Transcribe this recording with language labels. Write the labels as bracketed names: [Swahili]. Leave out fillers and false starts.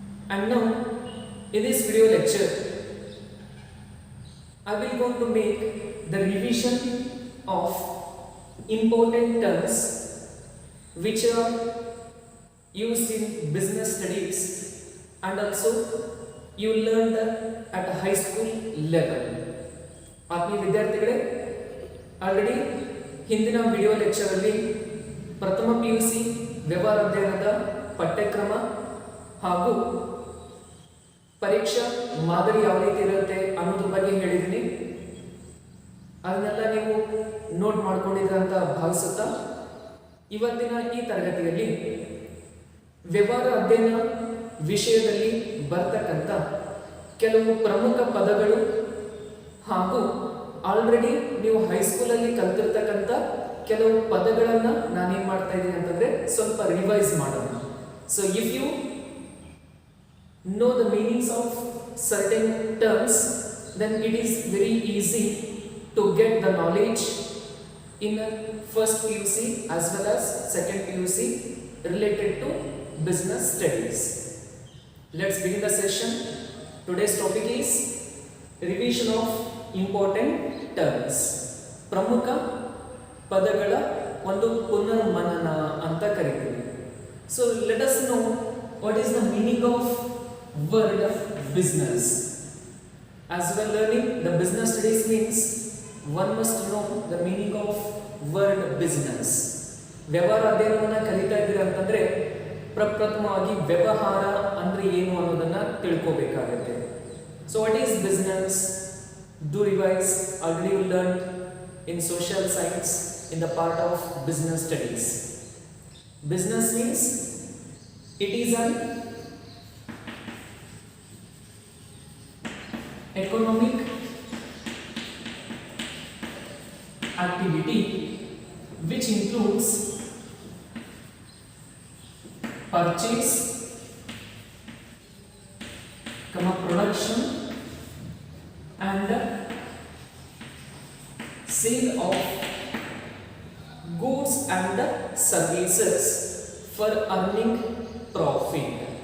[English] And now in this video lecture I will going to make the revision of important terms which are used in business studies, and also you learned at a high school level. [Kannada] ಆತ್ಮೀಯ ವಿದ್ಯಾರ್ಥಿಗಳೇ, already ಹಿಂದಿನ video lecture ಅಲ್ಲಿ ಪ್ರಥಮ PUC ವ್ಯವಹಾರ ಅಧ್ಯಯನದ ಪಠ್ಯಕ್ರಮ ಹಾಗೂ ಪರೀಕ್ಷಾ ಮಾದರಿ ಯಾವ ರೀತಿ ಇರುತ್ತೆ ಅನ್ನೋದ್ರ ಬಗ್ಗೆ ಹೇಳಿದ್ದೀನಿ. ಅದನ್ನೆಲ್ಲ ನೀವು ನೋಟ್ ಮಾಡ್ಕೊಂಡಿದ್ದೀರ ಅಂತ ಭಾವಿಸುತ್ತಾ ಇವತ್ತಿನ ಈ ತರಗತಿಯಲ್ಲಿ ವ್ಯವಹಾರ ಅಧ್ಯಯನ ವಿಷಯದಲ್ಲಿ ಬರ್ತಕ್ಕಂಥ ಕೆಲವು ಪ್ರಮುಖ ಪದಗಳು ಹಾಗೂ ಆಲ್ರೆಡಿ ನೀವು ಹೈಸ್ಕೂಲಲ್ಲಿ ಕಲ್ತಿರ್ತಕ್ಕಂಥ ಕೆಲವು ಪದಗಳನ್ನು ನಾನೇನು ಮಾಡ್ತಾ ಇದ್ದೀನಿ ಅಂತಂದರೆ ಸ್ವಲ್ಪ ರಿವೈಸ್ ಮಾಡೋಣ. [English] So if you know the meanings of certain terms, then it is very easy to get the knowledge in first PUC as well as second PUC related to business studies. Let's begin the session. Today's topic is revision of important terms. [Kannada] ಪ್ರಮುಖ ಪದಗಳ ಒಂದು ಪುನರ್ಮನನ ಅಂತ ಕರೀತೀವಿ. [English] So let us know what is the meaning of word of business. As we are learning the business studies means one must know the meaning of word business. [Kannada] ವ್ಯವಹಾರ ಅಧ್ಯಯನವನ್ನು ಕಲಿತಾ ಇದ್ದೀರಾ ಅಂತಂದ್ರೆ ಪ್ರಪ್ರಥಮವಾಗಿ ವ್ಯವಹಾರ ಅಂದ್ರೆ ಏನು ಅನ್ನೋದನ್ನ ತಿಳ್ಕೋಬೇಕಾಗುತ್ತೆ. [English] So what is business? Do revise. Already you learned in social science in the part of business studies. Business means it is an economic activity which includes purchase, production and sale of goods and services for earning profit.